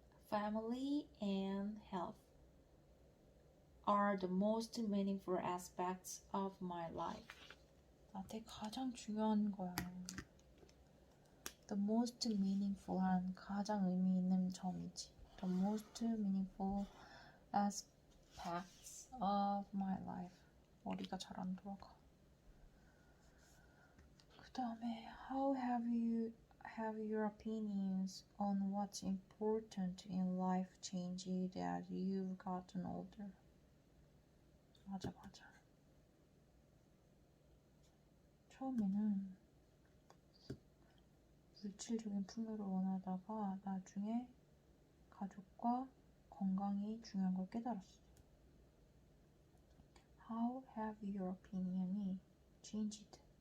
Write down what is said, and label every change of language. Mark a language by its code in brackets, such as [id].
[en] Family and health are the most meaningful aspects of my life. [ko] 나한테 가장 중요한 거야. The most meaningful 한 가장 의미 있는 점이지. [en] The most meaningful aspects of my life. [ko] 머리가 잘 안 돌아가. [en] 그 다음에 how have your opinions on what's important in life changed as you've gotten older? [ko] 맞아. 처음에는 물질적인 풍요를 원하다가 나중에 가족과 건강이 중요한 걸 깨달았어. [en] How have your opinion이 changed?